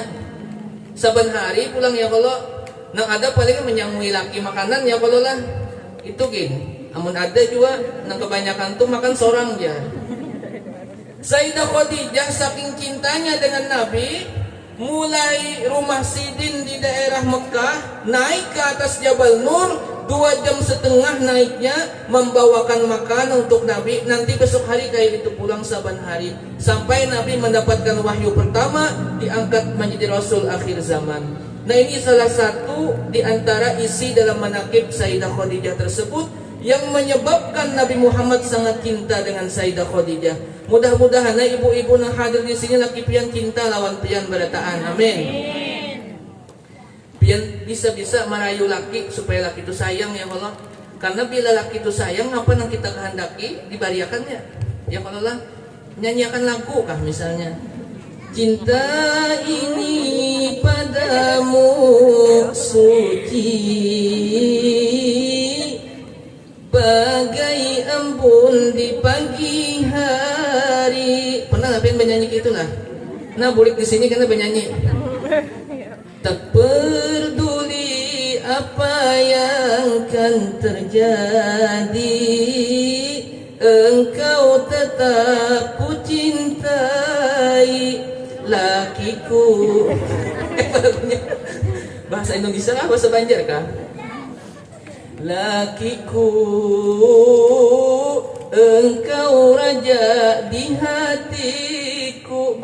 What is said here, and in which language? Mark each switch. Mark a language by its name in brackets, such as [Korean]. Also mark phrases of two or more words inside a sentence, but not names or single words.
[Banjar] Saban hari pulang ya kalau nang ada paling menyangui laki makanan ya kalau lah itu gini. Namun ada juga nang kebanyakan tuh makan sorang dia. [Indonesian] Sayyidah Khadijah saking cintanya dengan Nabi, mulai rumah Sidin di daerah Mekah naik ke atas Jabal Nur, 2,5 jam naiknya membawakan makanan untuk Nabi. [Banjar] Nanti besok hari kayak itu pulang saban hari sampai Nabi mendapatkan wahyu pertama, diangkat menjadi Rasul akhir zaman. [Indonesian] Nah ini salah satu di antara isi dalam manaqib Sayyidah Khadijah tersebut yang menyebabkan Nabi Muhammad sangat cinta dengan Sayyidah Khadijah. [Banjar] Mudah-mudahan ibu-ibu yang hadir di sini laki pian cinta lawan pian berataan. Amin. Pian bisa-bisa merayu laki supaya laki itu sayang ya Allah. Karena bila laki itu sayang, apa yang kita kehendaki dibariakannya. Ya kalau lah nyanyiakan lagu kah misalnya. [Indonesian] Cinta ini padamu suci bagai embun di pagi hari. Pernah nggak pengen bernyanyi gitulah? Nah, bulik di sini karena bernyanyi. Tak peduli apa yang akan terjadi, engkau tetap ku cintai lakiku. Bahasa Indonesia kah? Bahasa Banjar kah? Lakiku, engkau raja di hatiku.